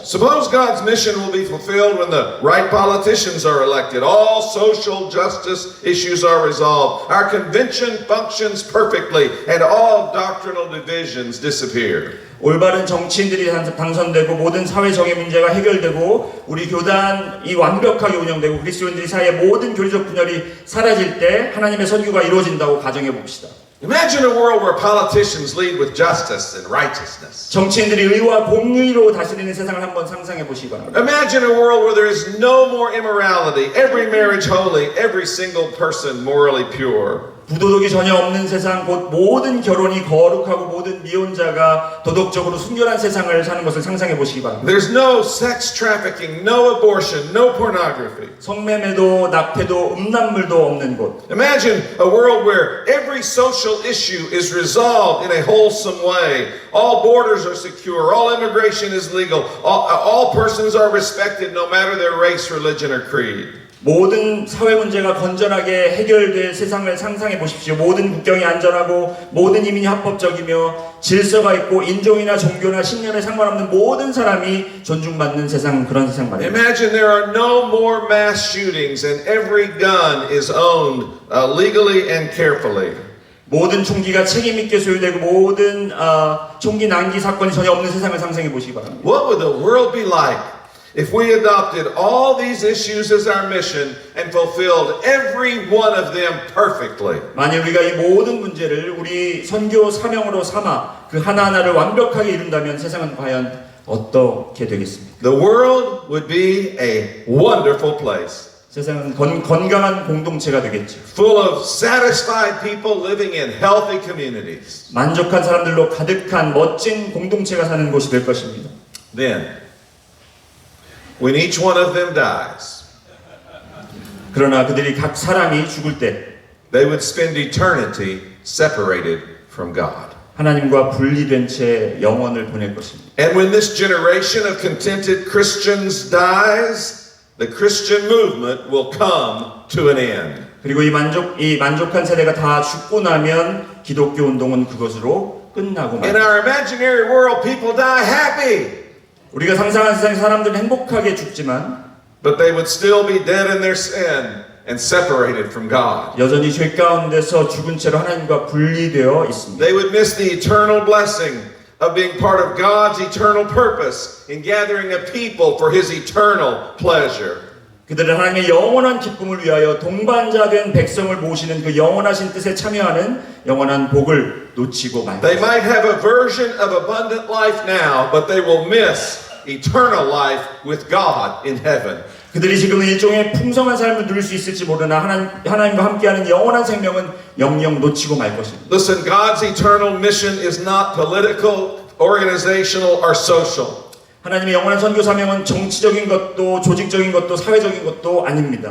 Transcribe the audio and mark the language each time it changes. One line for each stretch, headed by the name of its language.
English: Suppose God's mission will be fulfilled when the right politicians are elected, all social justice issues are resolved, our convention functions perfectly, and all doctrinal divisions disappear.
Korean: 올바른 정치인들이 당선되고 모든 사회 정의 문제가 해결되고 우리 교단이 완벽하게 운영되고 그리스도인들이 사이의 모든 교리적 분열이 사라질 때 하나님의 선교가 이루어진다고 가정해 봅시다.
English: Imagine a world where politicians lead with justice and righteousness.
Korean: 정치인들이 의와 공의로 다스리는 세상을 한번 상상해 보시기 바랍니다.
English: Imagine a world where there is no more immorality, every marriage holy, every single person morally pure.
Korean: 부도덕이 전혀 없는 세상, 곧 모든 결혼이 거룩하고 모든 미혼자가 도덕적으로 순결한 세상을 사는 것을 상상해 보시기 바랍니다.
English: There's no sex trafficking, no abortion, no pornography.
Korean: 성매매도 낙태도 음란물도 없는 곳.
English: Imagine a world where every social issue is resolved in a wholesome way. All borders are secure, all immigration is legal, all persons are respected no matter their race, religion, or creed.
Korean: 모든 사회 문제가 건전하게 해결될 세상을 상상해 보십시오. 모든 국경이 안전하고 모든 이민이 합법적이며 질서가 있고 인종이나 종교나 신념에 상관없는 모든 사람이 존중받는 세상, 그런 세상 말입니다.
English: Imagine there are no more mass shootings and every gun is owned legally and carefully.
Korean: 모든 총기가 책임 있게 소유되고 모든 총기 난기 사건이 전혀 없는 세상을 상상해 보시기 바랍니다.
English: What would the world be like if we adopted all these issues as our mission and fulfilled every one of them perfectly?
Korean: 만일 우리가 이 모든 문제를 우리 선교 사명으로 삼아 그 하나하나를 완벽하게 이룬다면 세상은 과연 어떻게 되겠습니까?
English: The world would be a wonderful place.
Korean: 세상은 건강한 공동체가 되겠죠.
English: Full of satisfied people living in healthy communities.
Korean: 만족한 사람들로 가득한 멋진 공동체가 사는 곳이 될 것입니다.
English: Then, when each one of them dies,
Korean: 그러나 그들이 각 사람이 죽을 때
English: they would spend eternity separated from God.
Korean: 하나님과 분리된 채 영원을 보낼 것입니다.
English: And when this generation of contented Christians dies, the Christian movement will come to an end.
Korean: 그리고 이 만족한 세대가 다 죽고 나면 기독교 운동은 그것으로 끝나고
English: In
Korean: 맙니다.
English: our imaginary world, people die happy,
Korean: 우리가 상상한 세상 사람들은 행복하게 죽지만
English: but they would still be dead in their sin and separated from God.
Korean: 여전히 죄 가운데서 죽은 채로 하나님과 분리되어 있습니다.
English: They would miss the eternal blessing of being part of God's eternal purpose in gathering a people for His eternal pleasure.
Korean: 그들은 하나님의 영원한 기쁨을 위하여 동반자된 백성을 모시는 그 영원하신 뜻에 참여하는 영원한 복을 놓치고 말
English: They
Korean: 것입니다.
English: might have a version of abundant life now, but they will miss eternal life with God in heaven.
Korean: 그들이 지금은 일종의 풍성한 삶을 누릴 수 있을지 모르나 하나님과 함께하는 영원한 생명은 영영 놓치고 말 것입니다.
English: Listen, God's eternal mission is not political, organizational, or social.
Korean: 하나님의 영원한 선교 사명은 정치적인 것도 조직적인 것도 사회적인 것도 아닙니다.